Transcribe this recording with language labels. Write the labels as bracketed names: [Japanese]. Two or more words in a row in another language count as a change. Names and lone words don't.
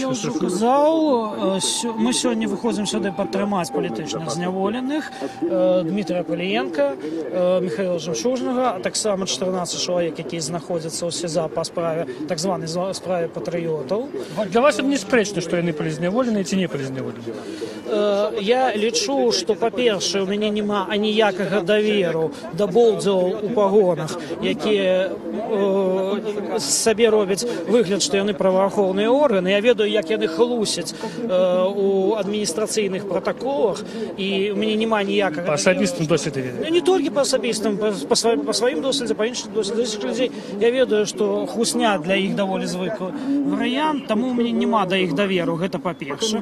[Ukrainian] Я вже казав, ми сьогодні виходимо сюди підтримати політичних зняволених Дмитра Палієнка, Михайла Жемчужного, а так само 14 чоловік, які знаходяться у СІЗО по справі, так званій справі патріотів. Для вас не спречно, що вони полізняволені чи не полізняволені? Я лічу, що, по-перше, у мене нема аніякого довіру до болдзів у погонах, які собі роблять вигляд, що вони правоохоронні [Belarusian] праваахоўныя органы, я ведаю, як яны хлусяць у адміністрацыйных пратаколах, і у мяне няма ніякага... По асабістым досведу ведаю. Не толькі па асабістым, па сваім досведзе, па іншым досведзе людзей. Я ведаю, што хлусня для іх даволі звыклы варыянт, таму у мяне няма да іх даверу, гэта па-першае.